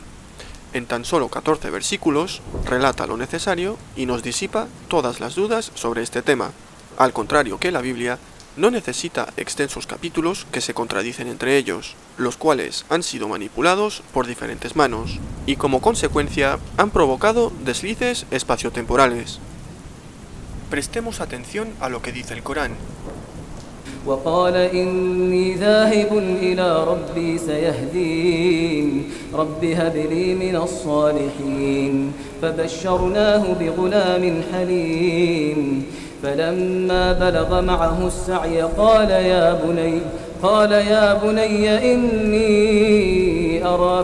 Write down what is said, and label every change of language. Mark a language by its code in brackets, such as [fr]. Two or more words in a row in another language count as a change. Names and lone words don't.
[es] En tan solo 14 versículos relata lo necesario y nos disipa todas las dudas sobre este tema, al contrario que la Biblia no necesita extensos capítulos que se contradicen entre ellos, los cuales han sido manipulados por diferentes manos, y como consecuencia han provocado deslices espaciotemporales. Prestemos atención a lo que dice el Corán. [ar] وقال إني ذاهب إلى ربي سيهدين رب هب لي من الصالحين فبشرناه بغلام حليم فلما بلغ معه السعي قال يا بني إني أرى